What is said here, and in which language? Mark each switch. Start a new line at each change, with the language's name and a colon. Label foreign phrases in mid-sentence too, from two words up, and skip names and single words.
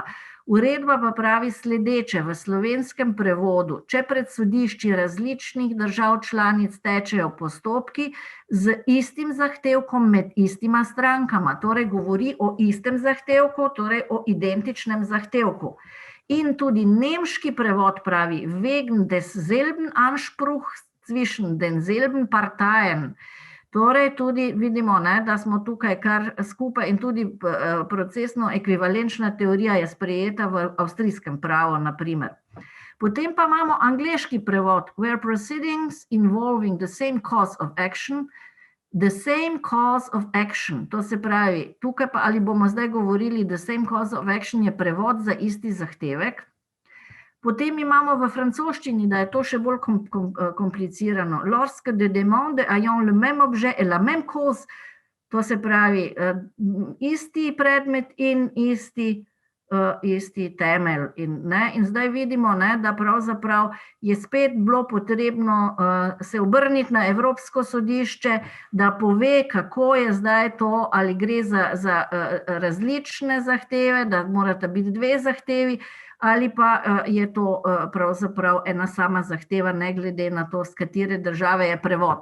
Slovenian: Uredba pa pravi sledeče: v slovenskem prevodu, če pred sodišči različnih držav članic tečejo postopki z istim zahtevkom med istima strankama, torej govori o istem zahtevku, torej o identičnem zahtevku. In tudi nemški prevod pravi
German: wegen desselben Anspruch zwischen denselben Parteien.
Slovenian: Torej tudi vidimo, da smo tukaj kar skupaj in tudi procesno ekvivalenčna teorija je sprejeta v avstrijskem pravu, na primer. Potem pa imamo angleški prevod,
English: where proceedings involving the same cause of action,
Slovenian: to se pravi, tukaj pa ali bomo zdaj govorili
English: the same cause of action
Slovenian: je prevod za isti zahtevek. Potem imamo v francoščini, da je to še bolj komplicirano.
French: Lorsque de demande ayant le même objet et la même cause,
Slovenian: to se pravi isti predmet in isti temelj. In zdaj vidimo, da pravzaprav je spet bilo potrebno se obrniti na Evropsko sodišče, da pove, kako je zdaj to, ali gre za različne zahteve, da morata biti dve zahtevi, ali pa je to pravzaprav ena sama zahteva, ne glede na to, z katere države je prevod.